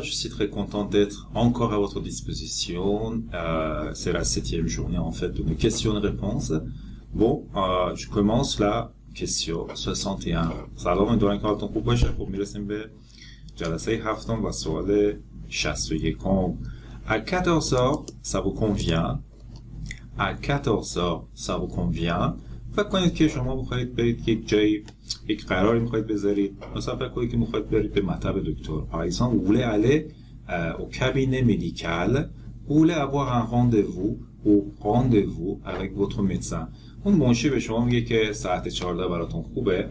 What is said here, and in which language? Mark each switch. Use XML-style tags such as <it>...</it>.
<fr>Je suis très content d'être encore à votre disposition. C'est la 7e journée en fait de nos questions-réponses. Bon, je commence la question 61.</fr> <fa>سلام امیدوارم که حالتون خوب باشه. خب میرسیم به جلسه هفتم و سوال 61.</fa> <fr>À 14 heures, ça vous convient? À 14 heures, ça vous convient?</fr> <fa>فکر کنید که شما بخواید برید یک جایی یک قراری میخواید بذارید، مثلا فکر کنید که میخواید برید به مطب دکتر.</fa> <fr>Par exemple, vous voulez aller au cabinet médical, vous voulez avoir un rendez-vous avec votre médecin.</fr> <fa>اون منشی به شما میگه که ساعت 14 براتون خوبه.</fa>